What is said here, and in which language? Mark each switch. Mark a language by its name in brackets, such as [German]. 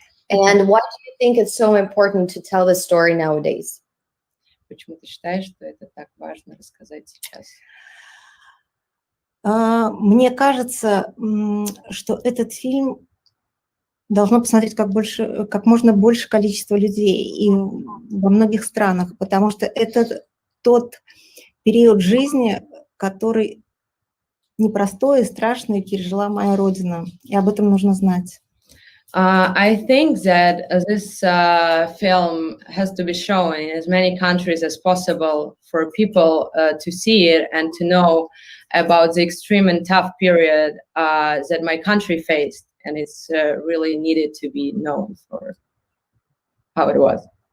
[English] And why do you think it's so important to tell this story nowadays? [Russian] Почему ты считаешь, что это так важно рассказать сейчас? Мне кажется, что этот фильм должно посмотреть как можно больше количество людей и во многих странах, потому что это тот период жизни, который непростой и страшный пережила моя родина, и об этом нужно знать. [English] I think that this film has to be shown in as many countries as possible for people to see it and to know about the extreme and tough period that my country faced. And it's really needed to be known for how it was.